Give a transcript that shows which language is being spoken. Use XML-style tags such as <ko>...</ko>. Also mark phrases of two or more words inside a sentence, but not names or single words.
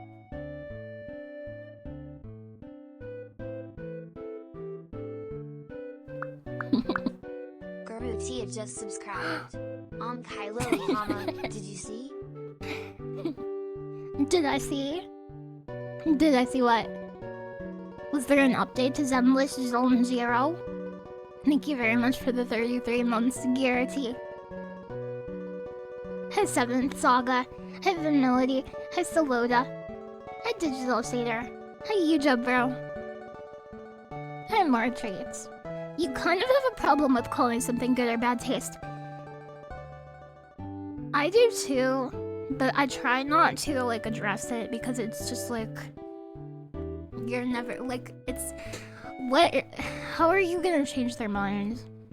<en>Garutia just subscribed. LilyHops, did you see? Did I see? Did I see what? Was there an update to Zenless Zone 0? Thank you very much for the 33 months, Garrity. Hi 7th Saga. Hi Vanillity. Hi Soloda. Hi Digital Shader. Hi Yuja Bro. Hi More Treats. You kind of have a problem with calling something good or bad taste. I do too, but I try not to like address it because it's just like you're never like it's what how are you gonna change their minds?</en>